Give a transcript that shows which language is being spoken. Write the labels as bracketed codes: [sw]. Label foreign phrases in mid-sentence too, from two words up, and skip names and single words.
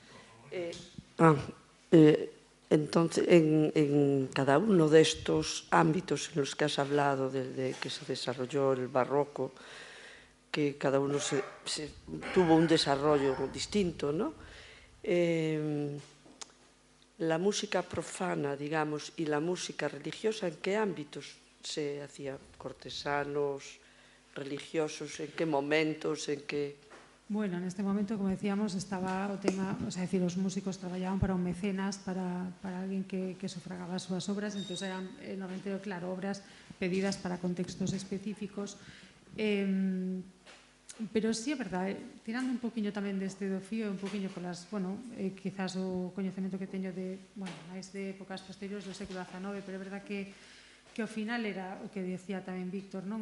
[es] Entonces, en cada uno de estos ámbitos en los que has hablado, desde que se desarrolló el barroco, que cada uno tuvo un desarrollo distinto, ¿no? La música profana, digamos, y la música religiosa, ¿en qué ámbitos se hacía? ¿Cortesanos, religiosos? ¿En qué momentos? ¿En qué...? Bueno, en este momento, [gl] como decíamos, estaba o tema, o sea, decir, os músicos traballaban para un mecenas, para alguén que sufragaba as súas obras, entón eran, normalmente, claro, obras pedidas para contextos específicos. Pero sí é verdade, tirando un poquinho tamén deste do fío, un poquinho polas, bueno, quizás o coñecemento que teño de, bueno, máis de épocas posteriores do século XIX, pero é verdade que ao final era o que decía tamén Víctor, non?